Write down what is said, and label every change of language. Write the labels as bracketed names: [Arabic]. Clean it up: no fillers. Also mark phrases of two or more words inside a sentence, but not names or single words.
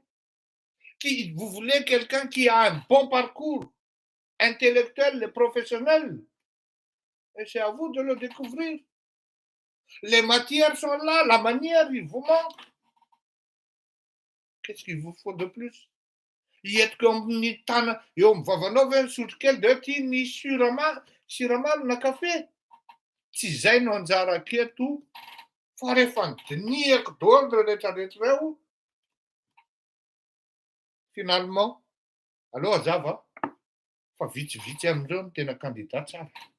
[French] Vous voulez quelqu'un qui a un bon parcours intellectuel et professionnel. Et c'est à vous de le découvrir. Les matières sont là, la manière, il vous manque. Qu'est-ce qu'il vous faut de plus? [Malagasy] Ietiko eo amin'ny vavanao ve sotro kely de ty ny siramamy na kafe. Tsy izay no anjara aketo, fa rehefa nydiniako daholo rehetrarehetra reo, finalement, allo azava, fa vitsivitsy amin'ireo no tena candidat tsara.